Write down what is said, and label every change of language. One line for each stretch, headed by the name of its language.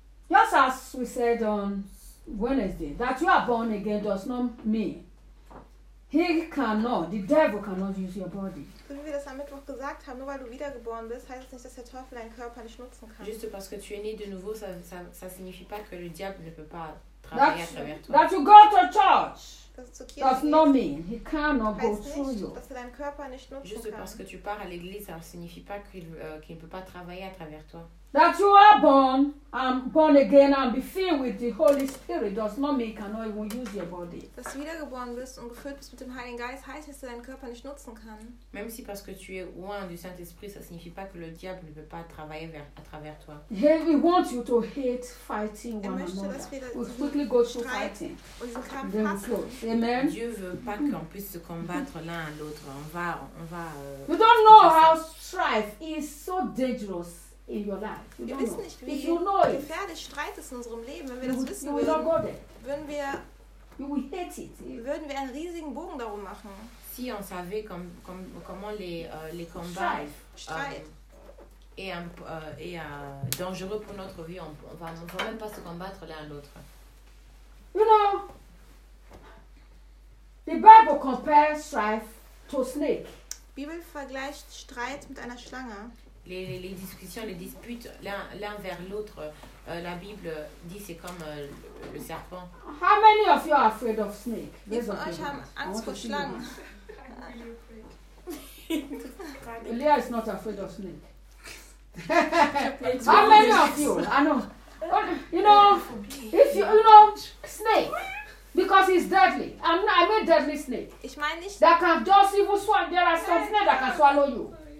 English: Just as we said on Wednesday, that you are born again does not mean he cannot, the devil cannot use your body.
German: So wie wir das am Mittwoch gesagt haben, nur weil du wiedergeboren bist, heißt es nicht, dass der Teufel deinen Körper nicht nutzen kann.
French: Juste parce que tu es né de nouveau, ça signifie pas que le diable ne peut pas
English: That you go to church does not mean he cannot go through you.
French: Juste parce que tu pars à l'église, ça ne signifie pas qu'il ne peut pas travailler à travers toi.
English: That you are born, I'm born again, and be filled with the Holy Spirit does not mean he cannot even use your body.
German: Dass du wiedergeboren bist und gefüllt bist mit dem Heiligen Geist, heißt, dass du deinen Körper nicht nutzen kann.
French: Même si parce que tu es loin du Saint-Esprit, ça ne signifie pas que le diable ne peut pas travailler à travers toi.
English: He wants you to hate fighting one another. We'll quickly go through fighting. Then we close. Amen.
French: Dieu veut pas qu'on puisse se combattre l'un à l'autre. On va.
English: You don't know how strife is so dangerous. In your life.
German: Wir wissen nicht, wie gefährlich Streit ist in unserem Leben. Wenn wir das wissen würden wir einen riesigen Bogen darum machen.
French: Si on savait comment les combats dangereux pour notre vie, on va même pas se combattre l'un à l'autre.
English: You know, the Bible compares strife to snake.
German: Die Bibel vergleicht Streit mit einer Schlange.
French: Les discussions, les disputes l'un vers l'autre, la Bible dit c'est comme le serpent.
English: How many of you are afraid of snakes?
German: Wie viele von euch haben Angst vor Schlangen?
English: Leah is not afraid of snakes. How many of you? I know. You know, if you know snake, because it's deadly. I mean deadly snake.
German: Ich meine nicht.
English: That can just even swallow. There are some snakes that can swallow you.